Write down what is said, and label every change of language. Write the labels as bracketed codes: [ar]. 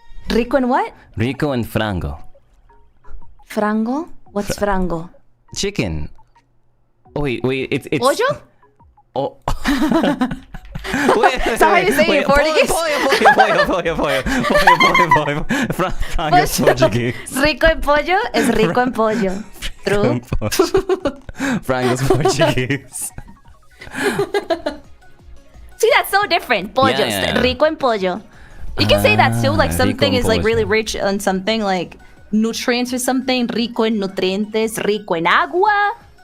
[en] Rico and what? Rico and frango. Frango? What's frango? Chicken. Oh wait, it's [es] Pollo? [en] Oh. It's hard to say in Portuguese. Pollo. Frango is Portuguese. [es] Rico en pollo es rico en pollo. [en] True. Frango's Portuguese. See, that's so different. Pollos. Yeah. [es] Rico en pollo. [en] You can say that too, like something is like [es] pollo. [en] really rich on something, like nutrients or something. [es] Rico en nutrientes, rico en agua.